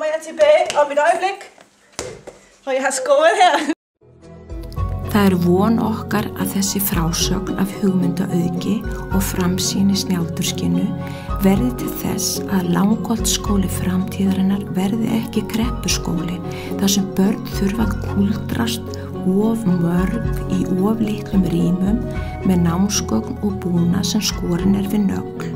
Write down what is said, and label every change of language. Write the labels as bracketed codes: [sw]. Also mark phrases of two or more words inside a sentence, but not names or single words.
[da] tilbage om et øjeblik. Og jeg har skåret her. [is] Það er von okkar að þessi frásögn af hugmyndaauðgi og framsýni Snjáldurskinu verði til þess að Langholtsskóli framtíðarinnar verði ekki kreppuskóli þar sem börn þurfa að kúldrast of mörg í of litlum rýmum með námsgögn og búnað sem skorin er við nögl.